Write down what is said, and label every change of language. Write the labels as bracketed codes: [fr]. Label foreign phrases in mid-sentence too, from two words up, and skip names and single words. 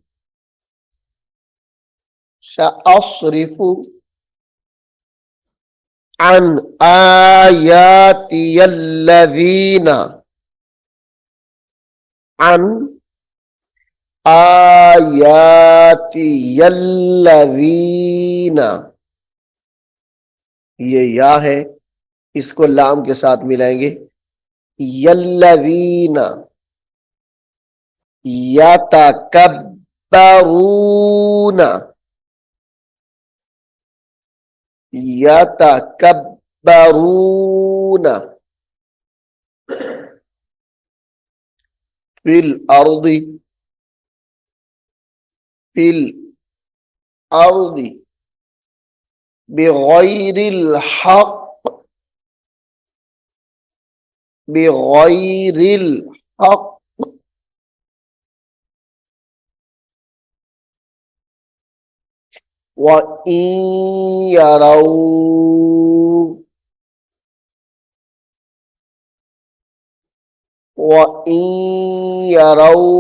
[ar] سَأَصْرِفُ عَنْ آيَاتِيَ الَّذِينَ عَنْ آيَاتِيَ الَّذِينَ. [hi] ये या है, इसको लाम के साथ मिलाएंगे। [ar] يَ الَّذِينَ يَتَكَبَّرُونَ يَتَكَبَّرُونَ فِي الْأَرْضِ فِي الْأَرْضِ بِغَيْرِ الْحَقِّ بِغَيْرِ الْحَقِّ. وَإِنْ يَرَوْا وَإِنْ يَرَوْا